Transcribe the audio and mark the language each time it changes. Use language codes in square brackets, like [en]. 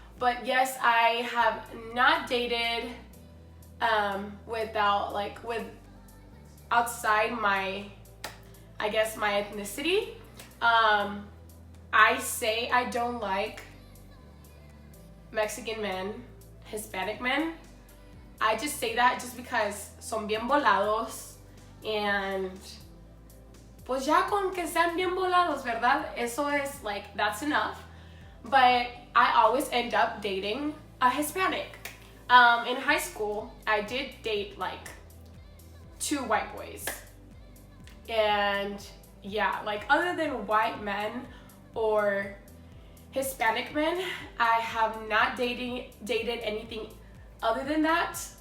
[en] But yes, I have not dated outside my, I guess, my ethnicity. I say I don't like Mexican men, Hispanic men. I just say that just because [es] son bien volados, [en] and [es] pues ya con que sean bien volados, ¿verdad? Eso es [en] like, that's enough. But I always end up dating a Hispanic. In high school, I did date like 2 white boys. And yeah, like other than white men or Hispanic men, I have not dated anything other than that.